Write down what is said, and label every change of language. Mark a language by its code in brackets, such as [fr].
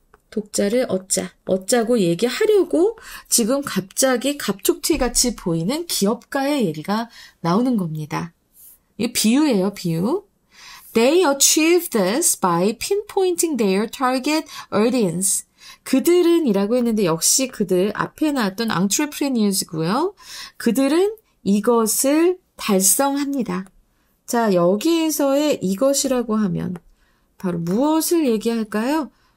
[ko] 독자를 얻자고 얘기하려고 지금 갑자기 갑툭튀같이 보이는 기업가의 얘기가 나오는 겁니다. 이게 비유예요, 비유. [en] They achieve this by pinpointing their target audience. [ko] 그들은 이라고 했는데 역시 그들 앞에 나왔던 entrepreneurs고요. 그들은 이것을 달성합니다. 자, 여기에서의 이것이라고 하면 바로 무엇을 얘기할까요?